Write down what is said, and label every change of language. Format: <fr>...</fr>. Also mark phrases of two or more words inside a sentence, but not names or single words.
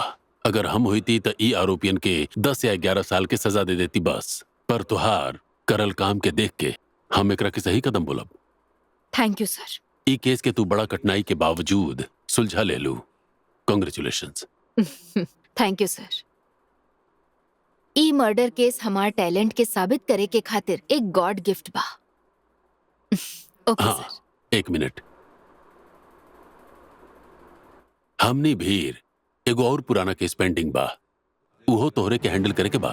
<bho>अगर हम हुई थी तो ई आरोपियन के 10 या 11 साल के सजा दे देती बस, पर तोहार करल काम के देख के हम एकरा के सही कदम बोलब।</bho> <en>Thank you sir.</en> <bho>ई केस के तू बड़ा कठिनाई के बावजूद सुलझा ले लू, कांग्रेचुलेशंस।</bho> <en>Thank you sir.</en> <bho>ई मर्डर केस हमार टैलेंट के साबित करे के खातिर एक</bho> <en>God gift</en> <bho>बा। ओके हाँ, सर। 1 मिनट। हमनी भीर एगो और पुराना केस पेंडिंग बा, उहो तोहरे के हैंडल करे के बा।</bho>